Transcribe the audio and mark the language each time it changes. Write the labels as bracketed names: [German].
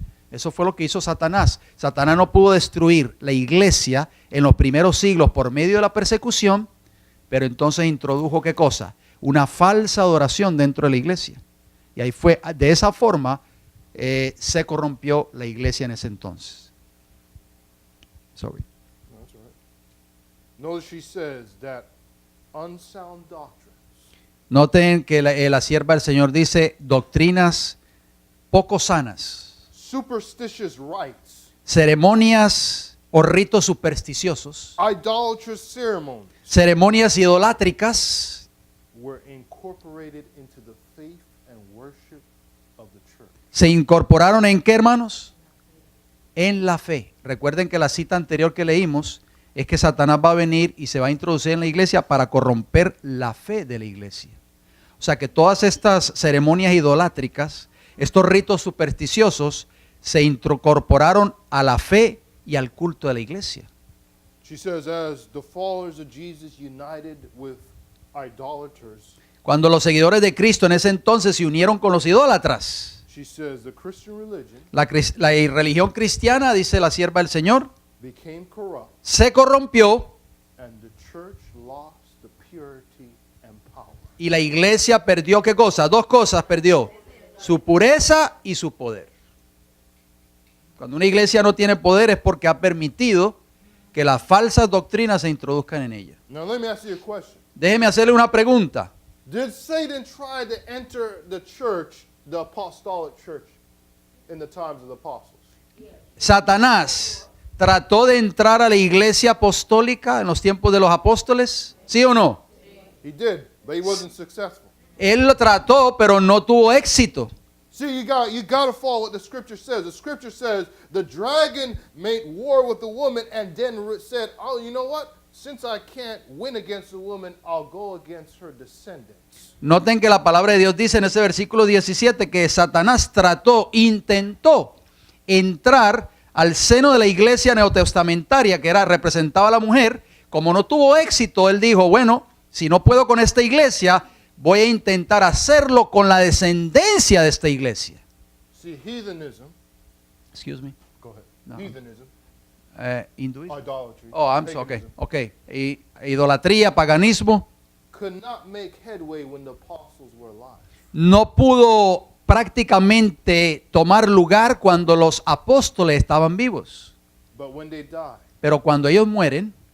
[Spanish] Eso fue lo que hizo Satanás. Satanás no pudo destruir la iglesia en los primeros siglos por medio de la persecución, pero entonces introdujo ¿qué cosa? Una falsa adoración dentro de la iglesia. Y ahí fue, de esa forma, se corrompió la iglesia en ese entonces. [English] Sorry. No, that's all right. Notice she says that unsound doctrines [Spanish] Noten que la sierva del Señor dice doctrinas poco sanas, [English] superstitious rites, [Spanish] ceremonias o ritos supersticiosos, [English] idolatrous ceremonies [Spanish] ceremonias idolátricas, [English] were incorporated into the faith and worship of the church. [Spanish] se incorporaron ¿en qué, hermanos? En la fe. Recuerden que la cita anterior que leímos es que Satanás va a venir y se va a introducir en la iglesia para corromper la fe de la iglesia. O sea que todas estas ceremonias idolátricas, estos ritos supersticiosos, se incorporaron a la fe y al culto de la iglesia. [English] She says, as the followers of Jesus united with idolaters, [Spanish] Cuando los seguidores de Cristo en ese entonces se unieron con los idólatras, [English] she says the Christian religion [Spanish] la religión cristiana, dice la sierva del Señor, [English] became corrupt [Spanish] se corrompió [English] and the church lost the purity and power. [Spanish] y la iglesia perdió ¿qué cosa? Dos cosas perdió, su pureza y su poder. Cuando una iglesia no tiene poder es porque ha permitido que las falsas doctrinas se introduzcan en ella. [English] Now let me ask you a question. [Spanish] Déjeme hacerle una pregunta. [English] Did Satan try to enter the church, the apostolic church, in the times of the apostles? [Spanish] ¿Satanás trató de entrar a la iglesia apostólica en los tiempos de los apóstoles? ¿Sí o no? [English] He did, but he wasn't successful. [Spanish] Él lo trató, pero no tuvo éxito. [English] See, you got to follow what the scripture says. The scripture says the dragon made war with the woman and then said, oh, you know what? Since I can't win against the woman, I'll go against her descendants. [Spanish] Noten que la palabra de Dios dice en ese versículo 17 que Satanás intentó entrar al seno de la iglesia neotestamentaria que representaba a la mujer. Como no tuvo éxito, él dijo, bueno, si no puedo con esta iglesia, voy a intentar hacerlo con la descendencia de esta iglesia. [English] See, heathenism, Excuse me. go ahead. No. Heathenism, [Spanish] Hinduismo. [English] idolatry, Oh, I'm sorry. paganism, [Spanish] Okay. Idolatría, paganismo, [English] could not make headway when the apostles were alive. [Spanish] no pudo prácticamente tomar lugar cuando los apóstoles estaban vivos. [English] But when they died [Spanish] Pero cuando ellos mueren,